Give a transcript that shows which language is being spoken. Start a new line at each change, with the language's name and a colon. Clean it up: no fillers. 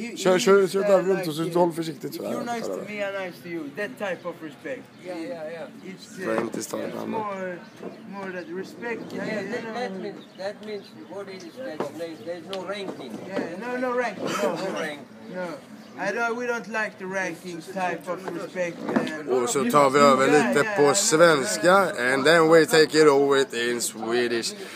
Swedish: Kör där runt och så håll försiktigt så här.
English: You're nice to me, I'm nice to you. That type of respect. Yeah. It's more that respect. That means what is that place? There's no ranking. Yeah, no ranking. No. We don't like the rankings type of respect.
Swedish: Och så tar vi över lite på svenska.
English: And then we take it over in Swedish.